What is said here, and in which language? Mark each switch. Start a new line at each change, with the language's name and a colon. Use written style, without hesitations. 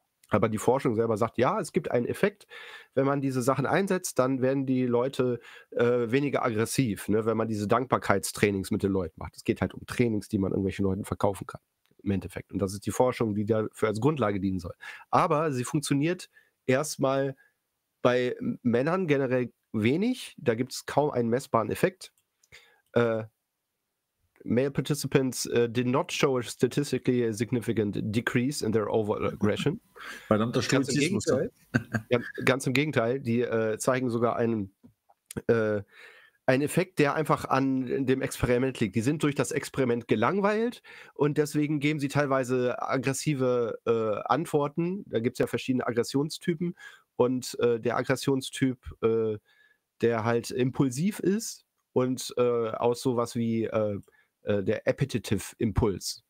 German: Aber die Forschung selber sagt, ja, es gibt einen Effekt, wenn man diese Sachen einsetzt, dann werden die Leute weniger aggressiv, ne, wenn man diese Dankbarkeitstrainings mit den Leuten macht. Es geht halt um Trainings, die man irgendwelchen Leuten verkaufen kann, im Endeffekt. Und das ist die Forschung, die dafür als Grundlage dienen soll. Aber sie funktioniert erstmal bei Männern generell wenig, da gibt es kaum einen messbaren Effekt.
English: Male participants did not show a statistically significant decrease in their overall aggression.
German: Verdammter Stoizismus. Ja, ganz im Gegenteil, die zeigen sogar einen Effekt, der einfach an dem Experiment liegt. Die sind durch das Experiment gelangweilt und deswegen geben sie teilweise aggressive Antworten. Da gibt es ja verschiedene Aggressionstypen und der Aggressionstyp, der halt impulsiv ist und aus sowas wie der Appetitive Impuls.